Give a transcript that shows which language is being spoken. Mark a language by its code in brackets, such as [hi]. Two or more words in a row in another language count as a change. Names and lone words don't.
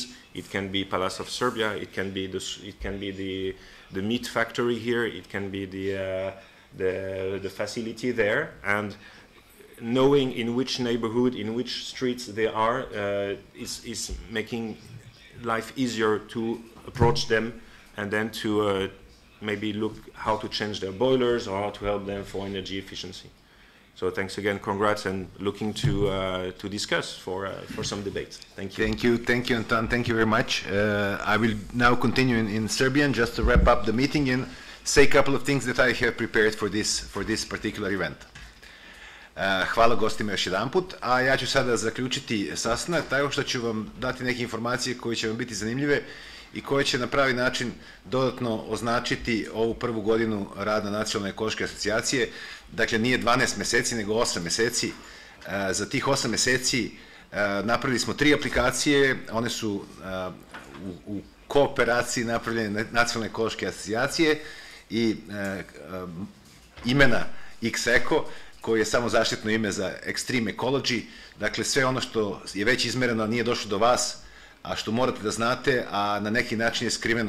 [en] It can be Palace of Serbia, it can be the meat factory here, it can be the facility there, and knowing in which neighborhood, in which streets they are, is making life easier to approach them, and then to maybe look how to change their boilers or how to help them for energy efficiency. So thanks again, congrats, and looking to discuss for some debate. Thank you. Thank you, Anton. Thank you very much. I will now continue in Serbian just to wrap up the meeting and say a couple of things that I have prepared for this particular event. [sr] Hvala gostima još jedan put, a ja ću sada zaključiti sastanak tako što ću vam dati neke informacije koje će vam biti zanimljive i koje će na pravi način dodatno označiti ovu prvu godinu rada Nacionalne ekološke asocijacije. Dakle, nije 12 meseci, nego 8 meseci. Za tih 8 meseci napravili smo 3 aplikacije, one su u kooperaciji napravljene Nacionalne ekološke asocijacije i imena XECO, koji je samo zaštitno ime za Extreme Ecology, dakle sve ono što je već izmereno, nije došlo do vas, a što morate da znate, a na neki način je skriveno.